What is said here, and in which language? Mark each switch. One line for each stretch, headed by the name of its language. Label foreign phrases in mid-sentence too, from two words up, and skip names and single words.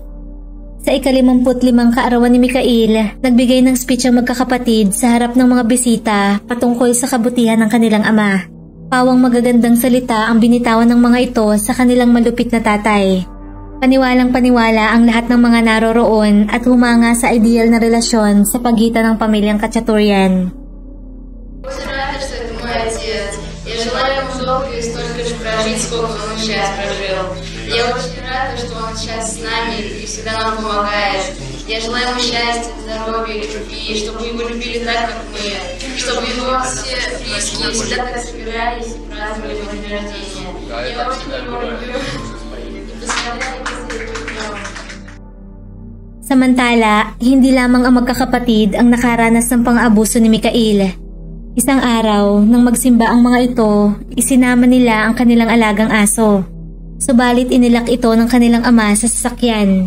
Filipino: Sa ika-55 kaarawan ni Mikhail, nagbigay ng speech ang magkakapatid sa harap ng mga bisita patungkol sa kabutihan ng kanilang ama. Pawang magagandang salita ang binitawan ng mga ito sa kanilang malupit na tatay. Paniwalang paniwala ang lahat ng mga naroroon at humanga sa ideal na relasyon sa pagitan ng pamilyang Khatchatourian.
Russian: Я желаю ему долго и столько же прожить, сколько он сейчас прожил. Я очень рада, что он сейчас с нами и всегда нам помогает. Я желаю ему счастья, здоровья и любви, чтобы его любили так, как мы, чтобы его все близкие всегда так собирались и праздновали его день рождения. Я очень его люблю.
Filipino: Samantala, hindi lamang ang magkakapatid ang nakaranas ng pang-abuso ni Mikhail. Isang araw, nang magsimba ang mga ito, isinama nila ang kanilang alagang aso. Subalit inilak ito ng kanilang ama sa sasakyan.